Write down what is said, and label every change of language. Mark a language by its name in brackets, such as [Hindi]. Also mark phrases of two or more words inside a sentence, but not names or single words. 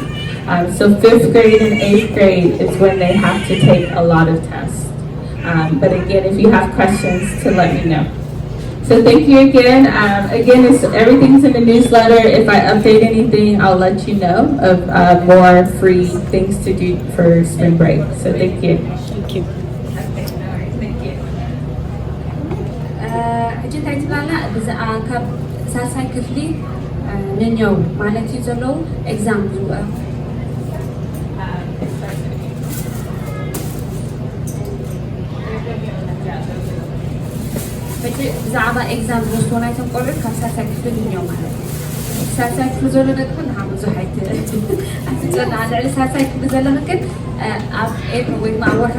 [English] So 5th grade and 8th grade is when they have to take a lot of tests. But again, if you have questions, to let me know. So thank you again. Again, everything's in the newsletter. If I update anything, I'll let you know of more free things to do for spring break. So thank you. Thank you. [Tigrinya] ሕጂ እንታይ ትብላና ብዛኣ ካብ ሳልሳይ ክፍሊ ነኛው ማለት እዩ ዘለዉ ኤግዛም ዝውአ ሕጂ ብዛዕባ ኤግዛም ዝወስድዎ ናይቶም ቆልዑት ካብ ሳልሳይ ክፍሊ ነኛው ማለት እዩ ሳልሳይ ክፍሊ ዘሎ ደቂ ንሓ ብዙሕ ኣይትፅና ልዕሊ ሳልሳይ ክፍሊ ዘለኹ ግን ኣብ ኤፕሪል ወይ ድማ ኣብ ወርሒ